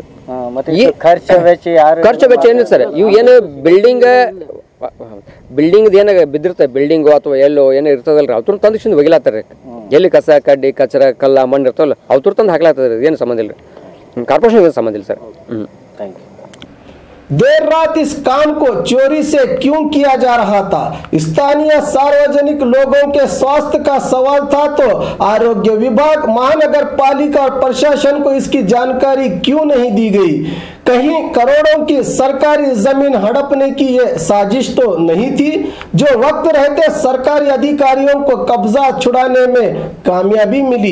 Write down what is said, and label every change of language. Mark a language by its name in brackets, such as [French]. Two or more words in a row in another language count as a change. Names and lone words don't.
[Kannada] ಮತ್ತೆ ಖರ್ಚು ವೆಚ್ಚ ಏನಿಲ್ಲ ಸರ್. ಇವು ಏನು ಬಿಲ್ಡಿಂಗ್ ಏನ ಬಿದ್ದಿರ್ತಾರೆ, ಬಿಲ್ಡಿಂಗು ಅಥವಾ ಎಲ್ಲೋ ಏನೋ ಇರ್ತದಲ್ರಿ, ಅವ್ರ ತಂದು ಒಗಿಲಾತಾರೆ. ಎಲ್ಲಿ ಕಸ ಕಡ್ಡಿ ಕಚರ ಕಲ್ಲ ಮಣ್ಣು ಇರ್ತಾವಲ್ಲ ಅವ್ರ ತಂದು ಹಾಕ್ಲಾಗ್ತದೆ. ಏನು ಸಂಬಂಧ ಇಲ್ಲ ರೀ, ಕಾರ್ಪೊರೇಷನ್ ಸಂಬಂಧ ಇಲ್ಲ ಸರ್. [English] Thank you. [Hindi] देर रात इस काम को चोरी से क्यों किया जा रहा था? स्थानीय सार्वजनिक लोगों के स्वास्थ्य का सवाल था, तो आरोग्य विभाग, महानगर पालिका और प्रशासन को इसकी जानकारी क्यों नहीं दी गई? कहीं करोड़ों की सरकारी जमीन हड़पने की ये साजिश तो नहीं थी, जो वक्त रहते सरकारी अधिकारियों को कब्जा छुड़ाने में कामयाबी मिली?